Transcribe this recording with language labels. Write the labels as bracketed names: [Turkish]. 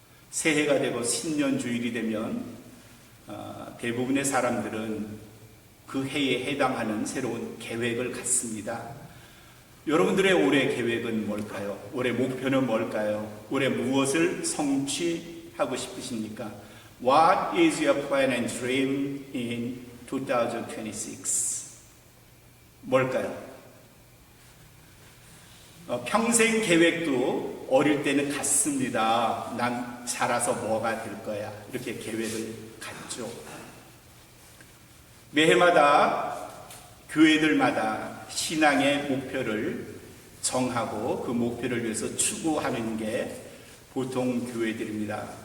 [Korean] 새해가 되고 신년주일이 되면 대부분의 사람들은 그 해에 해당하는 새로운 계획을 갖습니다. 여러분들의 올해 계획은 뭘까요? 올해 목표는 뭘까요? 올해 무엇을 성취하고 싶으십니까? [English] What is your plan and dream in 2026? [Korean] 뭘까요? 평생 계획도 어릴 때는 갖습니다. 난 자라서 뭐가 될 거야. 이렇게 계획을 갖죠. 매해마다 교회들마다 신앙의 목표를 정하고 그 목표를 위해서 추구하는 게 보통 교회들입니다.